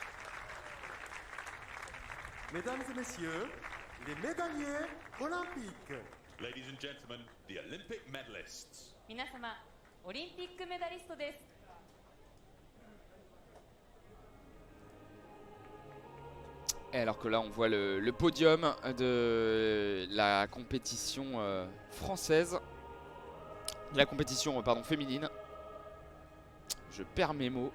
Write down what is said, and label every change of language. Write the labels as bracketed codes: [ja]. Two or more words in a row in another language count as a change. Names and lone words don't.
[fr] Mesdames et messieurs, les médaillés olympiques. [en] Ladies and gentlemen, the Olympic medalists. [ja] 皆様オリンピックメダリストです [fr] Et alors que là on voit le podium de la compétition française, de la compétition féminine. Je perds mes mots.